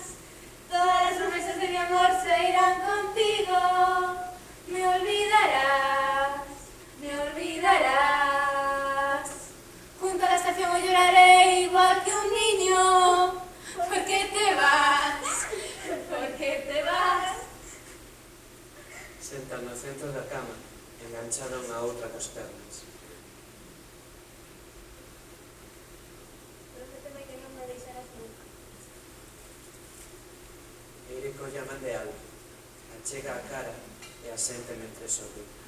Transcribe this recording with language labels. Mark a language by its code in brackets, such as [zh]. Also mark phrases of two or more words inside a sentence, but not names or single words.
[es] Todas las promesas de mi amor se irán contigo. Me olvidarás, me olvidarás. Junto a la estación hoy lloraré igual que un niño. ¿Por qué te vas? ¿Por qué te vas? [gl] Senta no centro da cama, enganchada unha outra cos pernas. Prométeme que non me deixarás nunca. Eire colla man de Alba, achega a cara e asente mentre sorri.